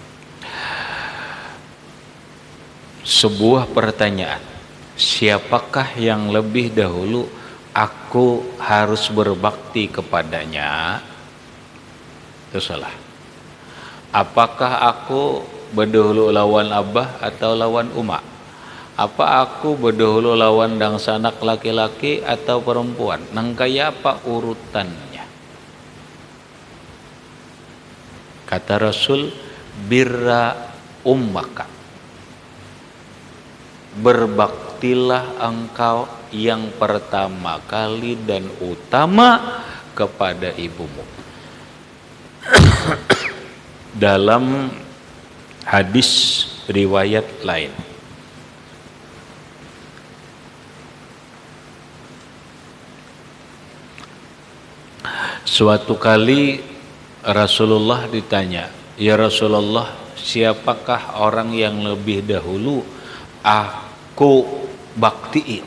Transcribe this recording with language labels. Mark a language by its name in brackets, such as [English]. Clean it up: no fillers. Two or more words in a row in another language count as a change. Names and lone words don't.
[Indonesian] Sebuah pertanyaan, siapakah yang lebih dahulu aku harus berbakti kepadanya? [Banjar] Itu salah. Apakah aku berdahulu lawan abah atau lawan umak? Apa aku berdahulu lawan dangsanak laki-laki atau perempuan? Nang kaya apa urutannya? Kata Rasul, [Arabic] بر أمك, [Indonesian] berbaktilah engkau yang pertama kali dan utama kepada ibumu. Dalam hadis riwayat lain, suatu kali Rasulullah ditanya, "Ya Rasulullah, siapakah orang yang lebih dahulu aku baktiin?"